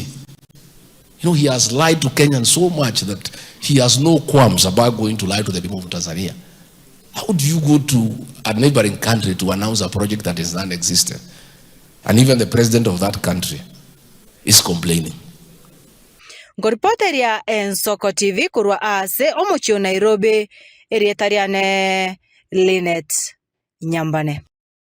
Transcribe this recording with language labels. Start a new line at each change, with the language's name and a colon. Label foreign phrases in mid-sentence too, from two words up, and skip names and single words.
English: You know, he has lied to Kenyans so much that he has no qualms about going to lie to the people of Tanzania. How do you go to a neighboring country to announce a project that is non-existent? And even the president of that country is complaining.
Gusii: Ngoripoteria Ensoko TV kurwa ase omuchio Nairobi erietariane Linet Nyambane.